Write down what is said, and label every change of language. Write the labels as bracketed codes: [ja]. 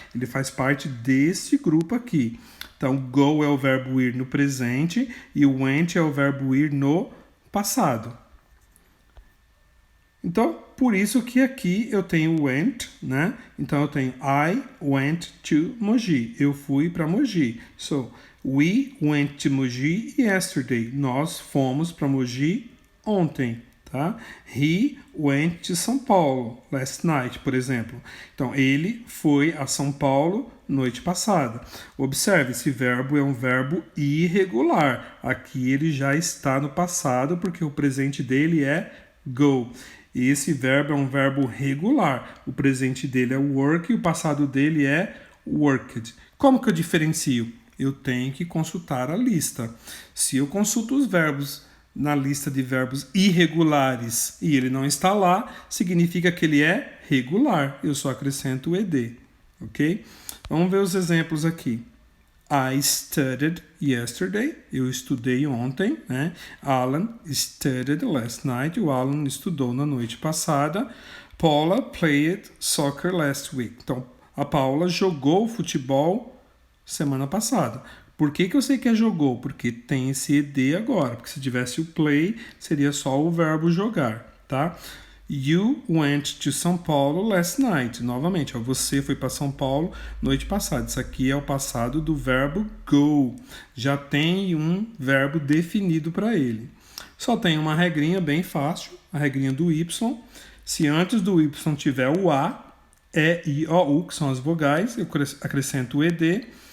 [pt] Ele faz parte desse grupo aqui. Então, go é o verbo ir no presente e went é o verbo ir no passado. Então, por isso que aqui eu tenho went, né? Então eu tenho [en] I went to Mogi. [pt] Eu fui para Mogi. [en] So, we went to Mogi yesterday. [pt] Nós fomos para Mogi ontem, tá? [en] He went to São Paulo last night, [pt] por exemplo. Então, ele foi a São Paulo noite passada. Observe, esse verbo é um verbo irregular. Aqui ele já está no passado porque o presente dele é go. E esse verbo é um verbo regular. O presente dele é work e o passado dele é worked. Como que eu diferencio? Eu tenho que consultar a lista. Se eu consulto os verbos na lista de verbos irregulares e ele não está lá, significa que ele é regular. Eu só acrescento o ed, ok? Vamos ver os exemplos aqui. [en] I studied yesterday. [pt] Eu estudei ontem, né? [en] Alan studied last night. [pt] O Alan estudou na noite passada. [en] Paula played soccer last week. [pt] Então, a Paula jogou futebol semana passada. Por que eu sei que é jogou? Porque tem esse ed agora. Porque se tivesse o play, seria só o verbo jogar, tá? [en] You went to São Paulo last night. [pt] Novamente, você foi para São Paulo noite passada. Isso aqui é o passado do verbo go. Já tem um verbo definido para ele. Só tem uma regrinha bem fácil, a regrinha do Y. Se antes do Y tiver o A, E, I, O, U, que são as vogais, eu acrescento o ED.